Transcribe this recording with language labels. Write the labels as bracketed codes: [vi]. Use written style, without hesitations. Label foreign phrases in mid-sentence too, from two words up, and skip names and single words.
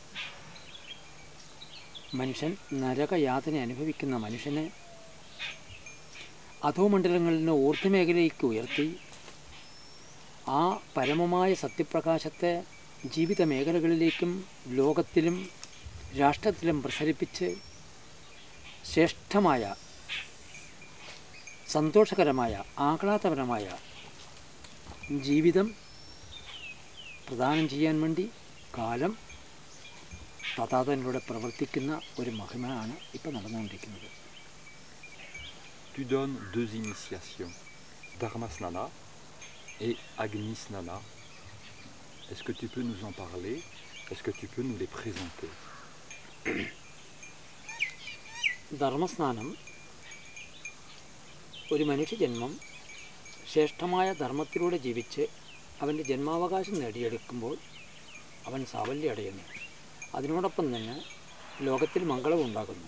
[ml] മനുഷ്യൻ നരകയാതന അനുഭവിക്കുന്ന മനുഷ്യനെ അധോമണ്ഡലങ്ങളിൽ നിന്ന് ഊർധ്വമേഖലയിലേക്ക് ഉയർത്തി ആ പരമമായ സത്യപ്രകാശത്തെ ജീവിത മേഖലകളിലേക്കും ലോകത്തിലും രാഷ്ട്രത്തിലും പ്രസരിപ്പിച്ച് ശ്രേഷ്ഠമായ സന്തോഷകരമായ ആഹ്ലാദപരമായ ജീവിതം പ്രദാനം ചെയ്യാൻ വേണ്ടി കാലം തഥാതനിലൂടെ പ്രവർത്തിക്കുന്ന ഒരു മഹിമയാണ് ഇപ്പോൾ നടന്നുകൊണ്ടിരിക്കുന്നത്. [fr] Tu donnes deux initiations, Dharmasnana et Agnisnana. Est-ce que tu peux nous en parler? Est-ce que tu peux nous les présenter? [ml] ധർമ്മസ്നാനം ഒരു മനുഷ്യജന്മം ശ്രേഷ്ഠമായ ധർമ്മത്തിലൂടെ ജീവിച്ച് അവൻ്റെ ജന്മാവകാശം നേടിയെടുക്കുമ്പോൾ അവൻ സാഫല്യം അടയുന്നു. അതിനോടൊപ്പം തന്നെ ലോകത്തിൽ മംഗളവും ഉണ്ടാകുന്നു.